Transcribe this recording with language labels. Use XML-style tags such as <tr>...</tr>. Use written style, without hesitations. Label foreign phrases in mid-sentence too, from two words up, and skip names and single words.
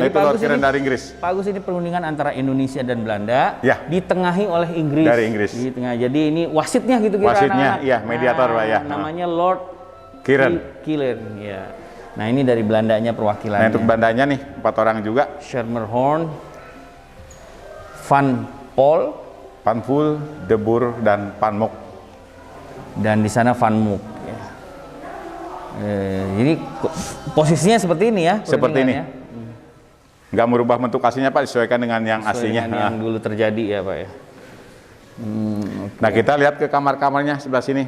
<id>nah, itu Lord Kiren dari Inggris. Pak Agus ini perundingan antara Indonesia dan Belanda, ya. Ditengahi oleh Inggris. Dari Inggris. Di tengah. Jadi ini wasitnya gitu kira wasitnya, iya, mediator Pak ya. Namanya Lord Kiren. Ya. Nah ini dari Belandanya perwakilannya. Nah untuk Belandanya nih 4 orang juga. Schermerhorn, Van Pol, Van Poel, De Boer, dan Van Mook. Dan di sana Van Mook. Ya. Jadi posisinya seperti ini ya. Seperti ini. Nggak merubah bentuk aslinya Pak, disesuaikan dengan yang aslinya. Dengan yang dulu terjadi ya Pak ya. Nah kita lihat ke kamar-kamarnya sebelah sini.</id>